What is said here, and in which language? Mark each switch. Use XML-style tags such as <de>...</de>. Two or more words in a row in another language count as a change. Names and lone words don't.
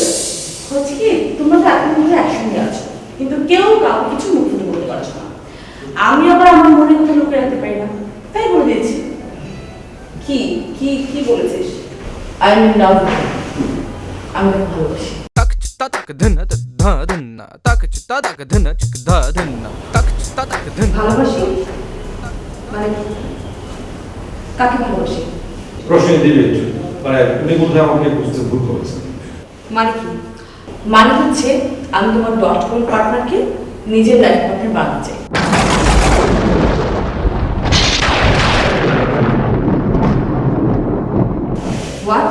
<bn>হচ্ছে কি তোমরা তো এখন ধরে একসঙ্গে আছো, কিন্তু কেউ কাউকে কিছু মুখ ফুটে বলতে পারছো না। আমি আবার আমার মনে কথা লুকে রাখতে পারি না, তাই বলে দিয়েছি। কি কি কি বলেছিস?</bn> <en>I am in love,</en> <bn>আমি তাকে ভালোবাসি। tak tak dhin dha dhin tak tak dhin dha dhin tak tak dhin ভালোবাসি মানে কি? কাকে ভালোবাসি? রোশনি দিবে মানে উনি বোধহয় আমাকে বুঝতে ভুল করেছেন। মানে কি? মানে হচ্ছে আমি তোমার</bn> <en>dot com</en> <bn>পার্টনারকে নিজের</bn> <en>life partner</en> <bn>বানাতে চাই। হোয়াট?</bn>